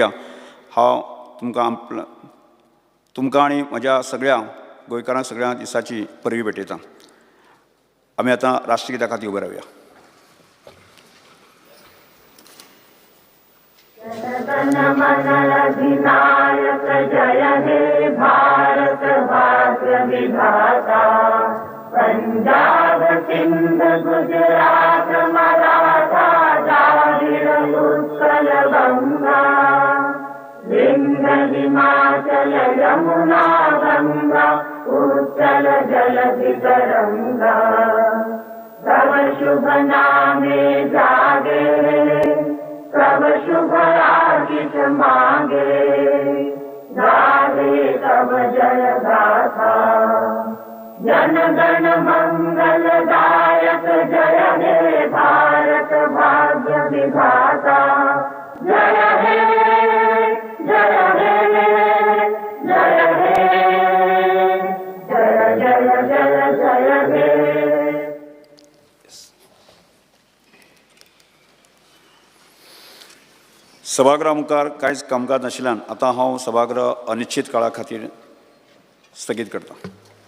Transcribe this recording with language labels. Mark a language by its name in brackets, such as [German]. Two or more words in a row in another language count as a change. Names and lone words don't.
[Konkani] हांव तुमकां आणि म्हज्या सगळ्या गोंयकारांक सगळ्या दिसाची परबी भेटयता. आमी आतां राष्ट्रगीता खातीर उबे रावया. [Bangla] অধিনায়ক জয় হে ভারত ভাগ্য বিধাতা, পঞ্জাব সিন্ধ গুজরাট মরাঠা দ্রাবিড় উৎকল গঙ্গা, বিন্ধ্য হিমাচল যমুনা গঙ্গা উৎকল জলধি তরঙ্গ, তব শুভ নামে জাগে তব শুভ আশিষ মাগে, গাহে তব জয় গাথা, জন গণ মঙ্গলদায়ক জয় হে ভারত ভাগ্য বিধাতা, জয় হে জয় হে জয় হে জয় জয় জয় জয় হে. [Konkani] सभागृहा मुखार कांयच कामकाज नाशिल्ल्यान आतां हांव सभागृह अनिश्चित काळा खातीर स्थगीत करतां.